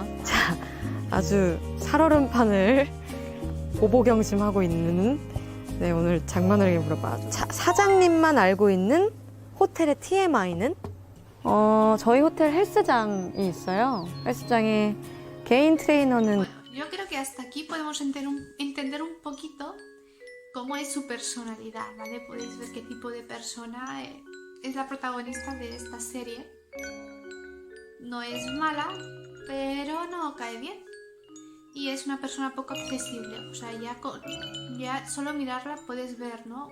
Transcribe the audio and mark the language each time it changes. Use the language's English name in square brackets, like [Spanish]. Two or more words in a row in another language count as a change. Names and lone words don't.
[Korean] 자, 아주 살얼음판을 보보경심하고 있는, 네, 오늘 장만월에게 물어봐. 사장님만 알고 있는 호텔의 TMI는? 저희 호텔 헬스장이 있어요. 헬스장에 개인 트레이너는. [Spanish] Yo creo que hasta aquí podemos entender un poquito cómo es su personalidad, ¿vale? Podéis ver qué tipo de persona es la protagonista de esta serie. No es mala, pero no cae bien. Y es una persona poco accesible. O sea, ya solo mirarla puedes ver, ¿no?